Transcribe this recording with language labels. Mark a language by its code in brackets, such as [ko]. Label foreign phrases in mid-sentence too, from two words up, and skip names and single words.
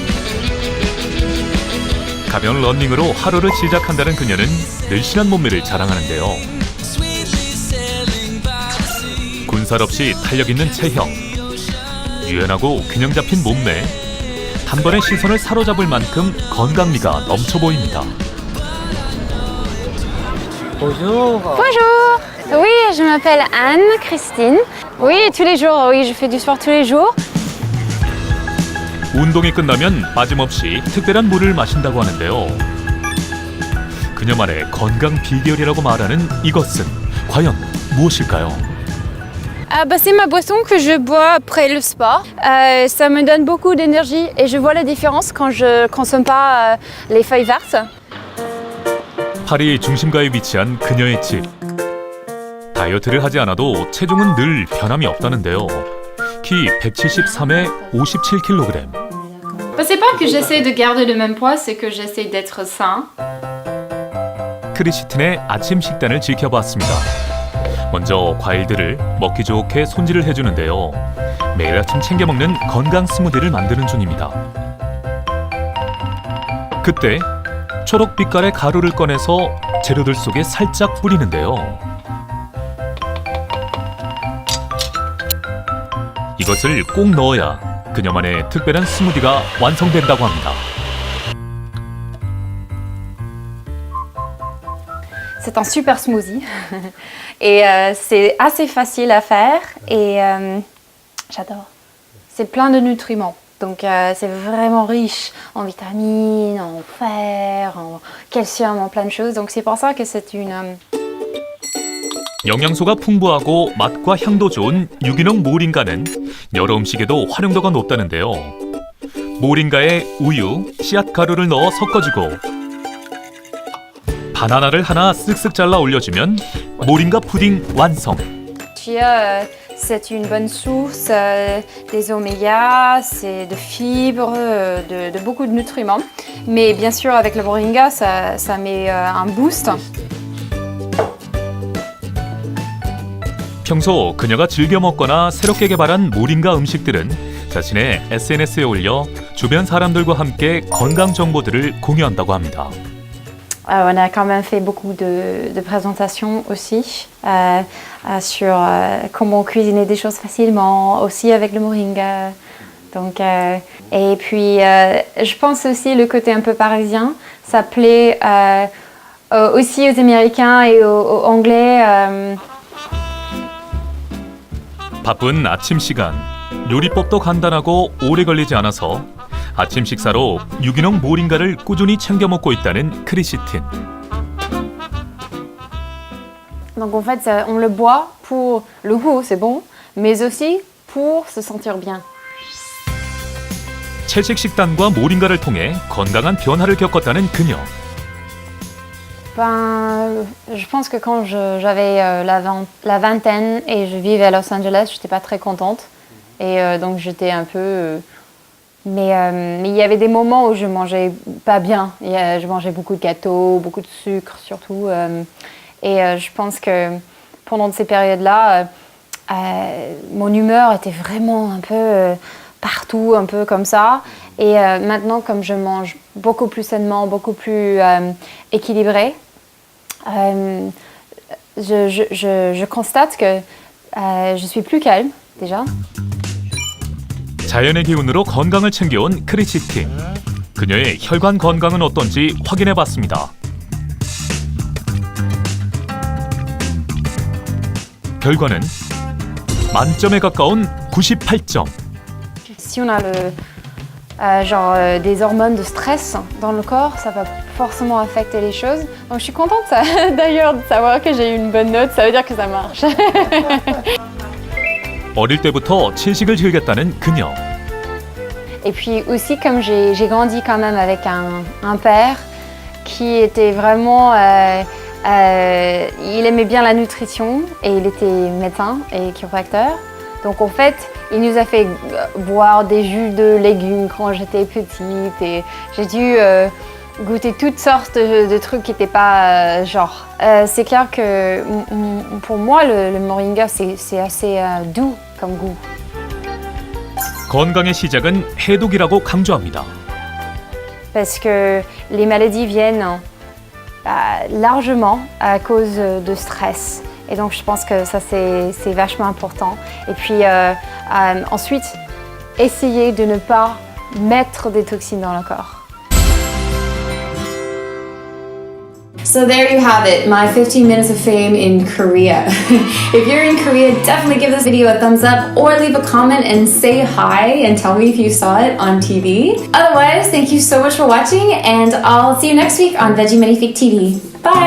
[ko] 가벼운 러닝으로 하루를 시작한다는 그녀는 늘씬한 몸매를 자랑하는데요. 군살 없이 탄력 있는 체형, 유연하고 균형 잡힌 몸매, 단번에 시선을 사로잡을 만큼 건강미가 넘쳐 보입니다. [fr] Bonjour. Oui, je m'appelle Anne-Christine. Oui, tous les jours. Oui, je fais du sport tous les jours. [ko] 운동이 끝나면 빠짐없이 특별한 물을 마신다고 하는데요. 그녀만의 건강 비결이라고 말하는 이것은 과연 무엇일까요? [fr] C'est ma boisson que je bois après le sport. Ça me donne beaucoup d'énergie et je vois la différence quand je consomme pas les feuilles vertes. [ko] 파리 중심가에 위치한 그녀의 집. 다이어트를 하지 않아도 체중은 늘 변함이 없다는데요. 키 173에 57kg. [fr] C'est pas que j'essaie de garder le même poids, c'est que j'essaie d'être sain. [ko] 크리스틴의 아침 식단을 지켜봤습니다. 먼저 과일들을 먹기 좋게 손질을 해주는데요. 매일 아침 챙겨 먹는 건강 스무디를 만드는 중입니다. 그때 초록 빛깔의 가루를 꺼내서 재료들 속에 살짝 뿌리는데요. 이것을 꼭 넣어야 그녀만의 특별한 스무디가 완성된다고 합니다. [fr] C'est un super smoothie et c'est assez facile à faire et j'adore. C'est plein de nutriments, donc c'est vraiment riche en vitamines, en fer, en calcium, en plein de choses. Donc c'est pour ça que c'est une... [ko] 영양소가 풍부하고 맛과 향도 좋은 유기농 모링가는 여러 음식에도 활용도가 높다는데요. 모링가에 우유, 씨앗 가루를 넣어 섞어주고 바나나를 하나 쓱쓱 잘라 올려주면 모링가 푸딩 완성. [fr] Chia, c'est une bonne source des omégas, c'est de fibres, de beaucoup de nutriments. Mais bien sûr, avec le moringa, ça met un boost. [ko] 평소 그녀가 즐겨 먹거나 새롭게 개발한 모링가 음식들은 자신의 SNS에 올려 주변 사람들과 함께 건강 정보들을 공유한다고 합니다. [fr] On a quand même fait beaucoup de présentations aussi sur comment cuisiner des choses facilement, aussi avec le moringa. Donc, et puis, je pense aussi le côté un peu parisien, ça plaît aussi aux Américains et aux Anglais. [ko] 바쁜 아침 시간, 요리법도 간단하고 오래 걸리지 않아서 아침 식사로 유기농 모링가를 꾸준히 챙겨 먹고 있다는 크리시틴. [fr] Donc en fait, on le boit pour le goût, c'est bon, mais aussi pour se sentir bien. [ko] 채식 식단과 모링가를 통해 건강한 변화를 겪었다는 그녀. [fr] Ben, je pense que quand j'avais la vingtaine et je vivais à Los Angeles, j'étais pas très contente. Et donc j'étais un peu... Mais il y avait des moments où je mangeais pas bien. Je mangeais beaucoup de gâteaux, beaucoup de sucre surtout. Et je pense que pendant ces périodes-là, mon humeur était vraiment un peu partout, un peu comme ça. Et maintenant, comme je mange beaucoup plus sainement, beaucoup plus équilibré, je constate que je suis plus calme déjà. [ko] 자연의 기운으로 건강을 챙겨온 크리시틴. 그녀의 혈관 건강은 어떤지 확인해봤습니다. 결과는 만점에 가까운 98점. [fr] Si on a des hormones de stress dans le corps, ça va forcément affecter les choses. Donc je suis contente d'ailleurs de savoir que j'ai eu une bonne note, ça veut dire que ça marche. [ko] 어릴 때부터 채식을 즐겼다는 그녀. [fr] Et puis aussi comme j'ai grandi quand même avec un père qui était vraiment... il aimait bien la nutrition et il était médecin et chiropracteur. Donc en fait, il nous a fait boire des jus de légumes quand j'étais petite et j'ai dû goûter toutes sortes de trucs qui n'étaient pas genre. C'est clair que pour moi, le moringa, c'est assez doux comme goût. [ko] 건강의 시작은 해독이라고 강조합니다. [fr] Parce que les maladies viennent largement à cause de stress. Et donc je pense que ça c'est vachement important. Et puis ensuite, essayer de ne pas mettre des toxines dans le corps. [en] So there you have it, my 15 minutes of fame in Korea. If you're in Korea, definitely give this video a thumbs up or leave a comment and say hi and tell me if you saw it on TV. Otherwise, thank you so much for watching and I'll see you next week on Veggie Magnifique TV.